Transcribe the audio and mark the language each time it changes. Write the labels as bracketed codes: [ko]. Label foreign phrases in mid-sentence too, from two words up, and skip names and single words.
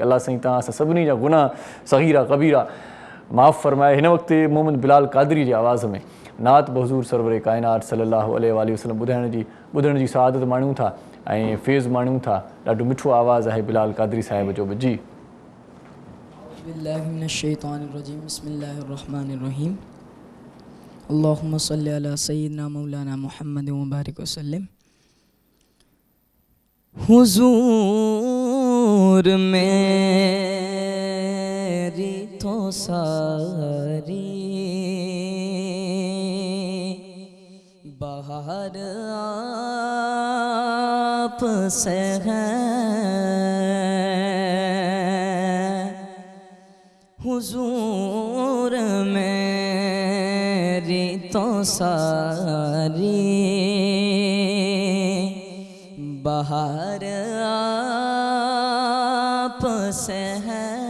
[sd] अलाह साईं तव्हां असां सभिनी जा गुनाह सग़ीरा कबीरा माफ़ फरमाए। हिन वक़्तु मोहम्मद बिलाल क़ादरी जी आवाज़ में नात बहज़ूर सरवर काइनात [ar] صلى الله عليه وسلم [sd] ॿुधण जी सआदत माण्हूं था ऐं फैज़ माण्हूं था। ॾाढो मिठो आवाज़ आहे बिलाल क़ादरी साहिब जो बि। जी [ar] بسم الله من الشيطان الرجيم، بسم الله الرحمن الرحيم. اللهم صل على سيدنا مولانا محمد وبارك وسلم. [ur] حضور میری تو ساری بہار آپ سے ہے، حضور میری تو ساری بہار آپ سے ہے.